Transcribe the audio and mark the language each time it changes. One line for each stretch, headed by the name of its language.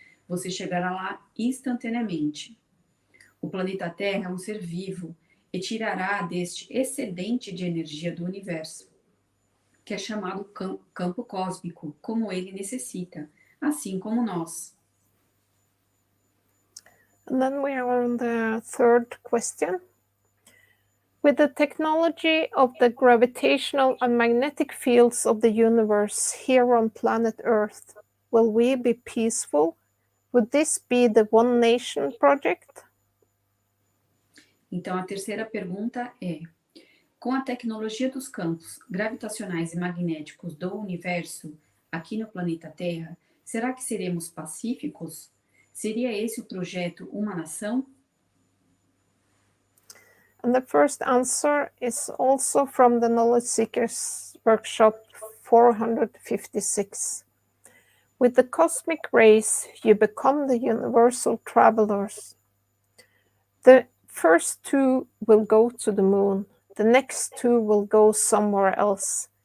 Portuguese: Você chegará lá instantaneamente. O planeta Terra é um ser vivo e tirará deste excedente de energia do universo, que é chamado campo cósmico, como ele necessita, assim como nós.
English: And then we are on the third question. With the technology of the gravitational and magnetic fields of the universe here on planet Earth, will we be peaceful? Would this be the One Nation project?
Portuguese: Então, a terceira pergunta é: com a tecnologia dos campos gravitacionais e magnéticos do universo aqui no planeta Terra, será que seremos pacíficos? Seria esse o projeto Uma Nação?
English: And the first answer is also from the Knowledge Seekers Workshop 456. With the cosmic rays, you become the universal travelers. The first two will go to the moon. The next two will go somewhere else.